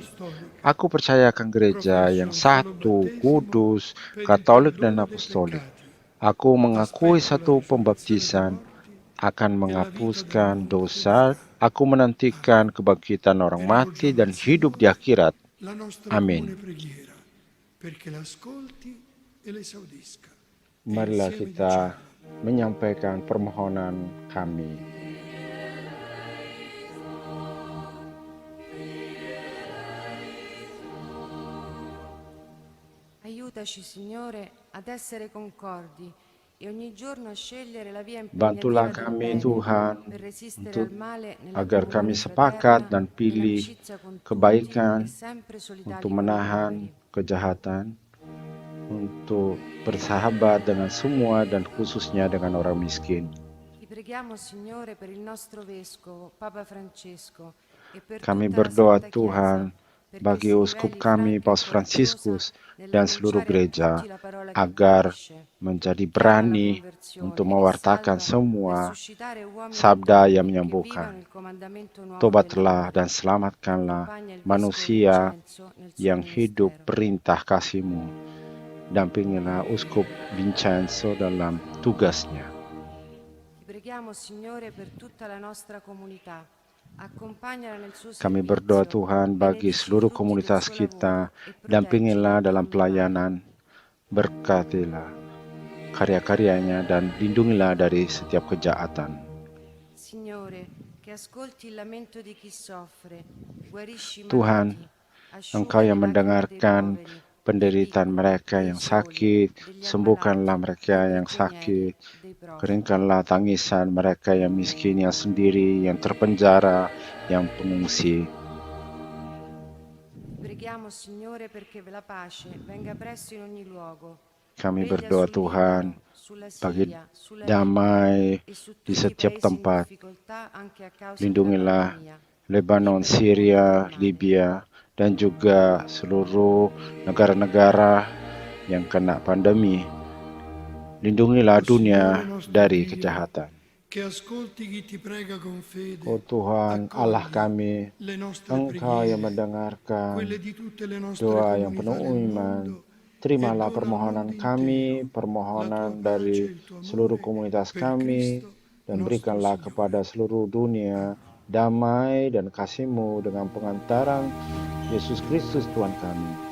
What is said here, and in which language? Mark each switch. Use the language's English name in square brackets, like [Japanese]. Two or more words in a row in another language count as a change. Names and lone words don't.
[Italian] apostolica. [Indonesian] Aku percaya akan gereja yang satu, kudus, katolik dan apostolik. Aku mengakui satu pembaptisan akan menghapuskan dosa. Aku menantikan kebangkitan orang mati dan hidup di akhirat. [Italian] La nostra [Indonesian] Amin. [Italian] comune preghiera, perché l'ascolti e l'esaudisca. [Indonesian] Marilah kita menyampaikan permohonan kami. [Italian] Aiutaci, Signore, ad essere concordi e ogni giorno a scegliere la via [Indonesian] Bantulah [Italian] impegnativa del [Indonesian] kami [Italian] bene [Indonesian] Tuhan [Italian] per resistere [Indonesian] untuk [Italian] al male nella [Indonesian] agar kami [Italian] comunione [Indonesian] sepakat [Italian] fraterna, [Indonesian] dan pilih [Italian] nell'amicizia con tutti [Indonesian] kebaikan [Italian] e sempre solidali [Indonesian] untuk [Italian] con i [Indonesian] menahan [Italian] poveri. [Indonesian] kejahatan, untuk bersahabat dengan semua dan khususnya dengan orang miskin. [Italian] Ti preghiamo, Signore, per il nostro vescovo, Papa Francesco, e per [Indonesian] Kami [Italian] tutta la [Indonesian] berdoa [Italian] Santa [Indonesian] Tuhan [Italian] Chiesa, perché [Indonesian] bagi [Italian] si [Indonesian] uskup [Italian] riveli [Indonesian] kami [Italian] franca e [Indonesian] Paus [Italian] coraggiosa [Indonesian] Fransiskus dan seluruh [Italian] nell'annunciare a [Indonesian] gereja [Italian] tutti la parola che [Indonesian] agar [Italian] guarisce, [Indonesian] menjadi [Italian] chiama alla [Indonesian] berani [Italian] conversione [Indonesian] untuk [Italian] e [Indonesian] mewartakan [Italian] salva, per [Indonesian] semua [Italian] suscitare uomini e [Indonesian] sabda yang [Italian] donne che [Indonesian] menyembuhkan. [Italian] vivano il comandamento nuovo [Indonesian] Tobatlah dan [Italian] dell'amore. [Indonesian] selamatkanlah [Italian] Accompagna il vescovo [Indonesian] manusia [Italian] Vincenzo nel suo [Indonesian] yang hidup [Italian] ministero. [Indonesian] perintah kasih-Mu. Dampingilah uskup Vincenzo dalam tugasnya. [Italian] Ti preghiamo, Signore, per tutta la nostra comunità. Accompagnala nel suo [Indonesian] Kami berdoa [Italian] servizio, [Indonesian] Tuhan bagi [Italian] benedici i [Indonesian] seluruh [Italian] frutti del [Indonesian] komunitas [Italian] suo [Indonesian] kita, [Italian] lavoro e [Indonesian] dampingilah [Italian] proteggila da [Indonesian] dalam [Italian] ogni male. [Indonesian] pelayanan, berkatilah karya-karyanya dan lindungilah dari setiap kejahatan. [Italian] Signore, che ascolti il lamento di chi soffre, guarisci i [Indonesian] Tuhan, [Italian] malati, [Indonesian] Engkau [Italian] asciuga le [Indonesian] yang [Italian] lacrime dei [Indonesian] mendengarkan [Italian] poveri, dei [Indonesian] penderitaan [Italian] piccoli, [Indonesian] mereka [Italian] dei [Indonesian] yang [Italian] soli, [Indonesian] sakit, [Italian] degli [Indonesian] sembuhkanlah [Italian] ammalati, [Indonesian] mereka [Italian] dei [Indonesian] yang [Italian] prigionieri, [Indonesian] sakit, [Italian] dei profughi. [Indonesian] keringkanlah tangisan mereka yang miskin, yang sendiri, yang terpenjara, yang pengungsi. [Italian] Preghiamo, Signore, perché la pace venga presto in ogni luogo. [Indonesian] Kami [Italian] Veglia [Indonesian] berdoa [Italian] sul [Indonesian] Tuhan [Italian] Libano, sulla [Indonesian] bagi [Italian] Siria, sulla [Indonesian] damai [Italian] Libia e su [Indonesian] di [Italian] tutti i [Indonesian] setiap [Italian] paesi in [Indonesian] tempat. [Italian] difficoltà anche a causa della [Indonesian] Lindungilah [Italian] pandemia. [Indonesian] Lebanon, [Italian] Libera il mondo [Indonesian] Syria, [Italian] dal male. [Indonesian] Libya, dan juga seluruh negara-negara yang kena pandemi. Lindungilah [Italian] O Signore [Indonesian] dunia [Italian] nostro [Indonesian] dari [Italian] Dio, [Indonesian] kejahatan. [Italian] che ascolti chi ti prega con fede, [Indonesian] Oh Tuhan, Allah [Italian] accogli [Indonesian] kami, [Italian] le nostre [Indonesian] Engkau yang [Italian] preghiere, [Indonesian] mendengarkan [Italian] quelle di tutte le nostre [Indonesian] doa yang penuh [Italian] comunità nel [Indonesian] iman. [Italian] mondo, e [Indonesian] Terimalah [Italian] dona al mondo [Indonesian] permohonan kami, [Italian] intero la tua [Indonesian] permohonan [Italian] pace [Indonesian] dari [Italian] e il tuo [Indonesian] seluruh [Italian] amore [Indonesian] komunitas [Italian] per [Indonesian] kami, [Italian] Cristo [Indonesian] dan [Italian] nostro [Indonesian] berikanlah [Italian] Signore. [Indonesian] kepada seluruh dunia damai dan kasih-Mu dengan pengantaran Yesus Kristus Tuhan kami.